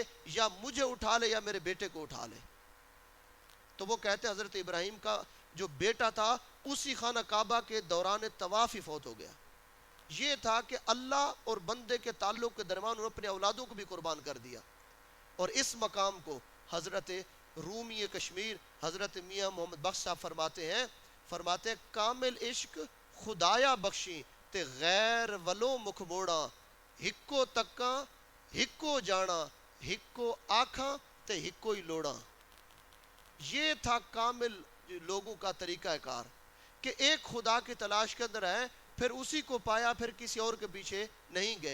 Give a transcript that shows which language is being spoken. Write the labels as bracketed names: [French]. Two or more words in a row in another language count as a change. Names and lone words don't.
[Urdu] یا مجھے اٹھا لے یا میرے بیٹے کو اٹھا لے۔ تو وہ کہتے ہیں حضرت ابراہیم کا جو بیٹا تھا اسی خانہ کعبہ کے دوران طواف ہی فوت ہو گیا۔ یہ تھا کہ اللہ اور بندے کے تعلق کے درمیان انہوں نے اپنے اولادوں کو بھی قربان کر دیا۔ اور اس مقام کو حضرت رومی کشمیر حضرت میاں محمد بخش صاحب فرماتے ہیں [Punjabi] کامل عشق خدایا بخشی تے غیر ولو مکھ موڑا، ہکو تکاں ہکو جانا، ہکو آکھاں تے ہکو ہی لوڑا۔ [Urdu] یہ تھا کامل لوگوں کا طریقہ کار کہ ایک خدا کی تلاش کے اندر ہے، پھر اسی کو پایا، پھر کسی اور کے پیچھے نہیں گئے۔